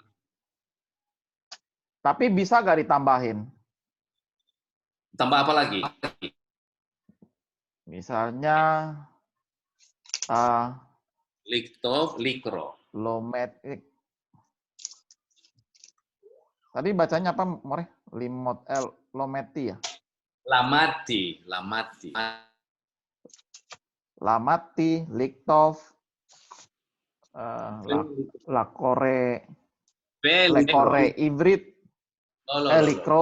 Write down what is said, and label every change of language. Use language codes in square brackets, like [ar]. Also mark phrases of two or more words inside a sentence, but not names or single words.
[id] Tapi bisa nggak ditambahin? Tambah apa lagi? Misalnya [he] Liktov, likro. [id] lomet. Tadi bacanya apa, [he] More? [id] Lometi ya? [he] Lamati. Lamati, liktov, lekore ivrit, likro.